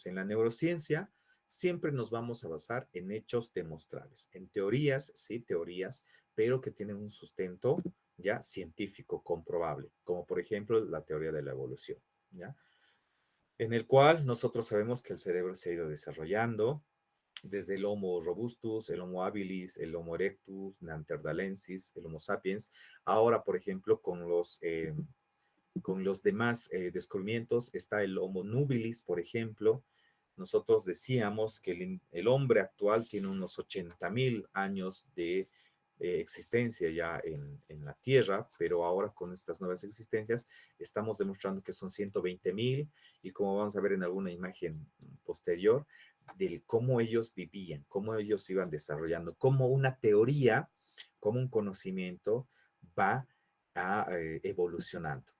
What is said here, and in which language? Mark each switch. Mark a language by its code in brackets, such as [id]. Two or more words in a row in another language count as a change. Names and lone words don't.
[es] En la neurociencia, siempre nos vamos a basar en hechos demostrables, en teorías, sí, teorías, pero que tienen un sustento ya científico comprobable, como por ejemplo la teoría de la evolución, ¿ya? En el cual nosotros sabemos que el cerebro se ha ido desarrollando desde el Homo robustus, el Homo habilis, el Homo erectus, Neanderthalensis, el Homo sapiens. Ahora, por ejemplo, con los demás descubrimientos está el Homo nubilis, por ejemplo. Nosotros decíamos que el hombre actual tiene unos 80,000 años de existencia ya en la Tierra, pero ahora con estas nuevas existencias estamos demostrando que son 120,000 y como vamos a ver en alguna imagen posterior, del cómo ellos vivían, cómo ellos iban desarrollando, cómo una teoría, cómo un conocimiento va evolucionando.